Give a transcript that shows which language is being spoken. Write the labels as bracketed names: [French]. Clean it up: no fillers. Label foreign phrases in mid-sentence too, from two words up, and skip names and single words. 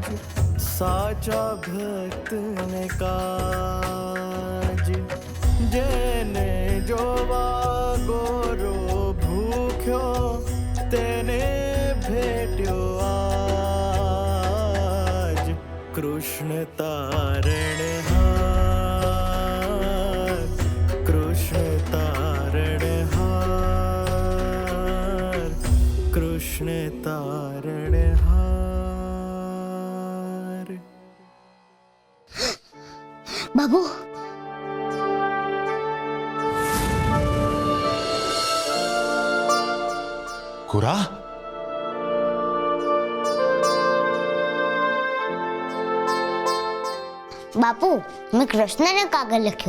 [Gujarati] સાચા ભક્તને કાજ. જેને જોવા ગોરો ભૂખ્યો તેને ભેટ્યો આજ. [Hindi] कृष्ण तारणहार, कृष्ण तारणहार, कृष्ण तारणहार. [Gujarati] બાબુ ગોરા, બાપુ મેં કૃષ્ણને કાગળ લખ્યો.